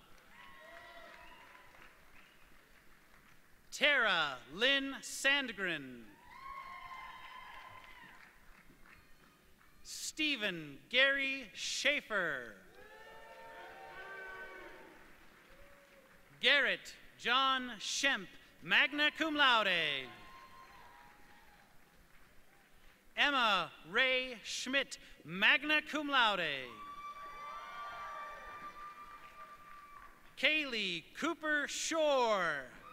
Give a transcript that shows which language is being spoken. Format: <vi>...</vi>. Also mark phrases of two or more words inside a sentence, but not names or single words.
<en>Tara Lynn Sandgren. Stephen Gary Schaefer. Garrett John Shemp,</en> <la>magna cum laude.</la> <en>Emma Ray Schmidt,</en> <la>magna cum laude.</la> <en>Kaylee Cooper Shore.</en>